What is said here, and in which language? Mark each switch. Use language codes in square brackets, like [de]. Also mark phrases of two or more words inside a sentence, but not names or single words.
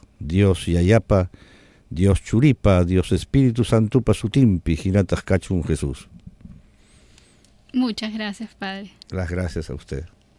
[qu] Dios yayapa, Dios churipa, Dios Espíritu Santupa sutimpi, hinataq kachun Jesús. [es] Muchas gracias, Padre. Las gracias a usted.